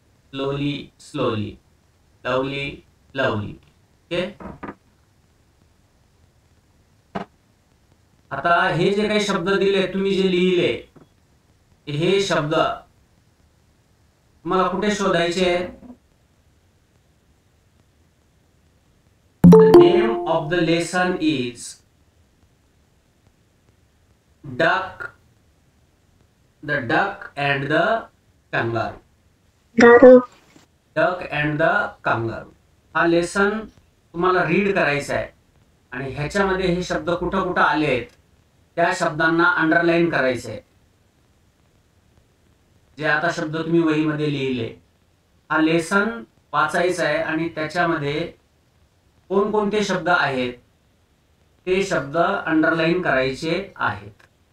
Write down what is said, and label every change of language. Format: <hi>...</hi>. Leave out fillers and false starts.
<en>Slowly, slowly, lovely, lovely. Okay.</en> <mr>आता हे जे काही शब्द दिले, तुम्ही जे लिहिले हे शब्द तुम्हाला कुठे शोधायचे?</mr> <en>The name of the lesson is duck, the duck and the kangaroo. गारू</en> <mr>duck and the kangaroo हा लेसन तुम्हाला रीड करायचा आहे आणि ह्याच्यामध्ये हे शब्द कुठं कुठं आले आहेत त्या शब्दांना अंडरलाईन करायचे आहे. जे आता शब्द तुम्ही वहीमध्ये लिहिले हा लेसन वाचायचा आहे आणि त्याच्यामध्ये कोणकोणते शब्द आहेत ते शब्द अंडरलाईन करायचे आहेत.</mr>